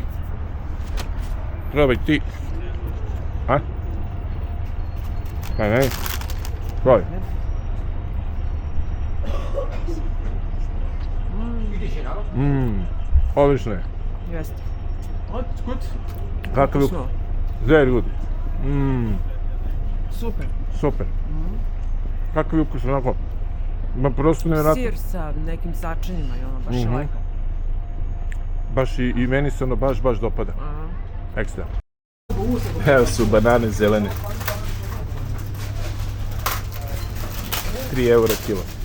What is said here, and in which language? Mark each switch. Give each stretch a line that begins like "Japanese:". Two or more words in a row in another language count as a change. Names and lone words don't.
Bosnian: Probaj ti. A? Ne. Probaj. Odlično je. Jeste. Kakav je?
English: Very good.
Bosnian: Super. Super. Kakav je ukus, onako? Ma prosto nevjerojatno. Sir sa nekim začinima i ono, baš je lepo. Baš i meni se ono baš dopada. Ekstra. Evo su banane zelene. 3 eura kilo.